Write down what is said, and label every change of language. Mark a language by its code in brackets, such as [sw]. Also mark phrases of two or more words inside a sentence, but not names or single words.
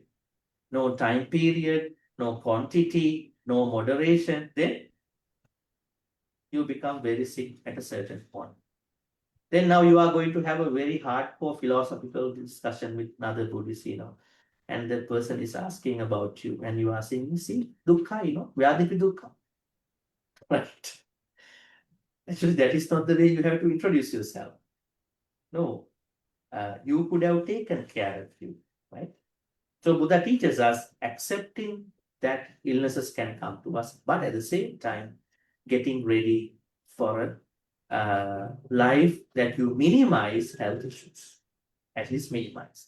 [en] No time period, no quantity, no moderation. Then you become very sick at a certain point. Then now you are going to have a very hardcore philosophical discussion with another Buddhist, and the person is asking about you, and you are saying, see, [pi] dukkha, vyadipi dukkha. [en] Right. Actually, that is not the way you have to introduce yourself. No, you could have taken care of you, right? So Buddha teaches us accepting that illnesses can come to us, but at the same time, getting ready for a life that you minimize health issues, at least minimize.